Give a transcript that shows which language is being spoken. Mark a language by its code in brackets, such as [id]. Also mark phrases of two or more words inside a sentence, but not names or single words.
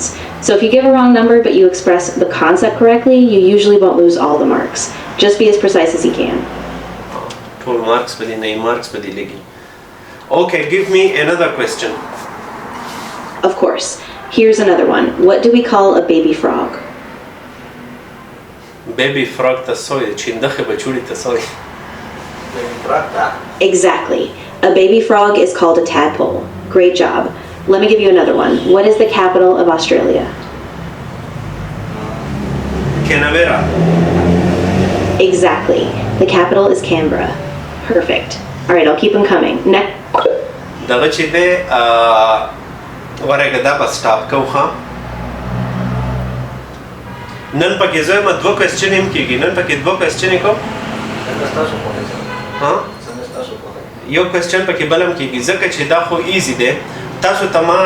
[en] So if you give a wrong number but you express the concept correctly, you usually won't lose all the marks. Just be as precise as you can. Full marks, but in marks, but okay, give me another question. Of course. Here's another one. What do we call a baby frog? Baby frog tasoy, chindakhe bachuri tasoy. Exactly. A baby frog is called a tadpole. Great job. Let me give you another one. What is the capital of Australia? Canberra. Exactly. The capital is Canberra. Perfect. All right, I'll keep them coming. Next. [ps] دغه چې دی ورګه دا به سټاپ کوو ښه نن پکې زه یم دوه کوېسچن هم کېږي نن پکې دوه کوېسچنې کوم یو کوېسچن پکې بل هم کېږي ځکه چې دا خو ایزي دی تاسو ته ما